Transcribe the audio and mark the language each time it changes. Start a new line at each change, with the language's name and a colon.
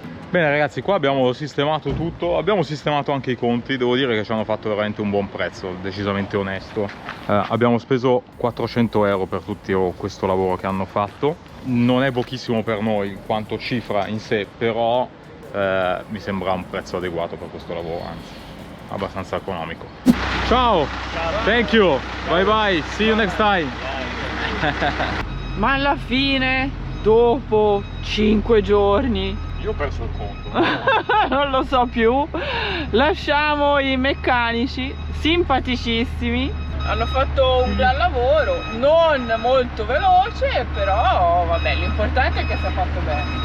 Italian: Bene ragazzi, qua abbiamo sistemato tutto, abbiamo sistemato anche i conti, devo dire che ci hanno fatto veramente un buon prezzo, decisamente onesto. Abbiamo speso 400 euro per tutto questo lavoro che hanno fatto, non è pochissimo per noi in quanto cifra in sé, però mi sembra un prezzo adeguato per questo lavoro, anzi abbastanza economico.
English: Ciao, thank you, bye bye, see you next time.
Italian: Ma alla fine, dopo 5 giorni, io ho perso il conto. non lo so più, lasciamo i meccanici simpaticissimi, hanno fatto un gran lavoro, non molto veloce, però vabbè, l'importante è che sia fatto bene.